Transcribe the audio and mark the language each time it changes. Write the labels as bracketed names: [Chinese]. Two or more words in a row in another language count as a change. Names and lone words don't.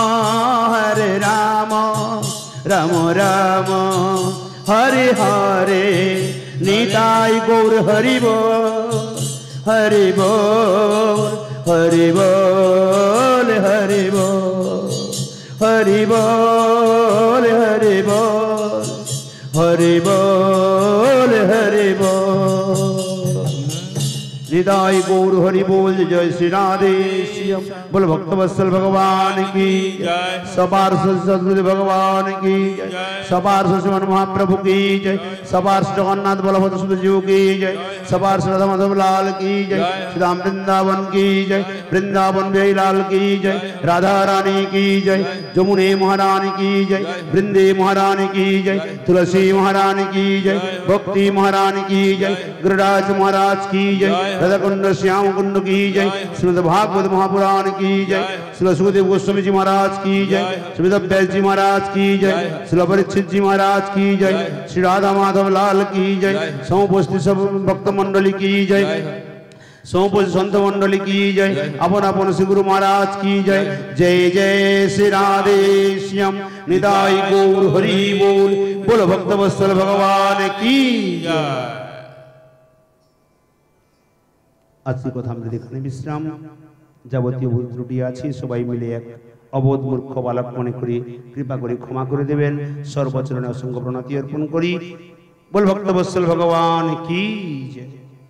[Hindi] राम राम हरे हरे निताई गौर हरि बोल हरि बोल हरि बोल हरि बोल हरि बोल हरि बोल हरि बोल हरि बोल निताई गौर हरि बोल जय श्री राधे श्याम बोल भक्तवत्सल भगवान की जय सबार सदगुरु भगवान की जय सबार श्रीमन महाप्रभु की जय सबार जगन्नाथ बलभद्र सुदेव की जय सबार राधा माधव लाल की जय श्रीराम वृंदावन की जय वृंदावन बिहारी लाल की जय राधा रानी की जय जमुने महारानी की जय वृंदे महारानी की जय तुलसी महारानी की जय भक्ति महारानी की जय गिरिराज महाराज की जय राधा कुंड श्याम कुंड की जय श्रीमद भागवत महापुराण की जय श्री सुखदेव गोस्वामी जी महाराज की जय श्री व्यास जी महाराज की जय श्री परीक्षित जी महाराज की जय श्री राधा माधव लाल की जय समुपस्थित सब भक्त मंडली की जय समुपस्थित संत मंडली की जय अपन अपन श्री गुरु महाराज की जय जय जय श्री राधे श्याम निताई गौर हरि बोल बोल भक्तवत्सल भगवान की जय। [Bangla] আজকের কথা আমরা এখানে বিশ্রাম যাবতীয় ভুল ত্রুটি আছে সবাই মিলে এক অবোধ মূর্খ বালক মনে করি কৃপা করে ক্ষমা করে দেবেন সর্বচরণে অসংখ্য প্রণতি অর্পণ করি বল [Hindi] भक्तवत्सल भगवान की जय।